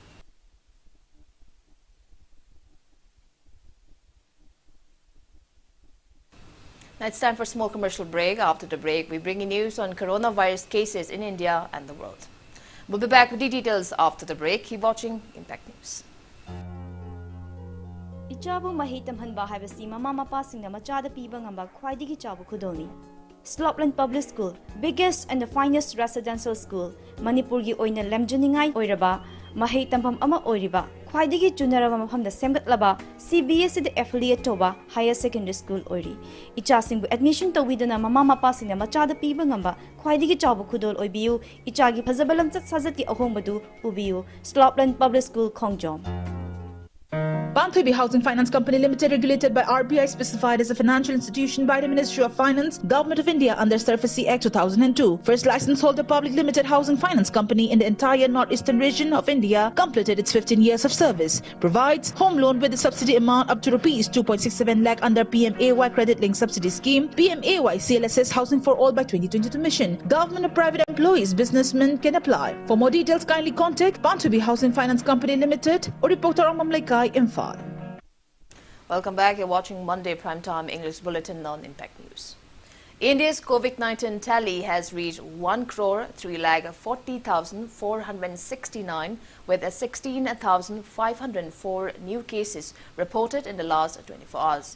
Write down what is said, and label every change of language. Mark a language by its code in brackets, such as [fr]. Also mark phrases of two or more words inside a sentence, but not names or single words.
[en] Now it's time for a small commercial break. After the break, we bring you news on coronavirus cases in India and the world. We'll be back with the details after the break. Keep watching Impact News. [mni] Ichabu mahitam hanba haibasi mama mapa singna machada piba ngamba khwaidigi chabu khudolni. [en] Slopland Public School, biggest and the finest residential school, [mni] Manipur gi oina lemjuningai oiraba, mahitam ama oiriba, khwaidigi junaraba mafamda semgatlaba, CBSE [en] the affiliate [mni] toba [en] higher secondary school [mni] oiri. Ichasingbu admission tawidana mama mapa singna machada piba ngamba khwaidigi chabu khudol oibiu, ichagi phazabalam chat sajati ahombadu ubiu, Slopland Public School Khongjom. [en] Banthubi Housing Finance Company Limited, regulated by RBI, specified as a financial institution by the Ministry of Finance, Government of India under SURFACE Act 2002. First license holder public limited housing finance company in the entire northeastern region of India, completed its 15 years of service. Provides home loan with a subsidy amount up to Rs 2.67 lakh under PMAY Credit Link Subsidy Scheme, PMAY CLSS Housing for All by 2022 mission. Government or private employees, businessmen can apply. For more details, kindly contact Banthubi Housing Finance Company Limited or reporter Mamlaikai Imphal. Welcome back. You're watching Monday Primetime English Bulletin on Impact News. India's COVID-19 tally has reached 1,340,469 with 16,504 new cases reported in the last 24 hours.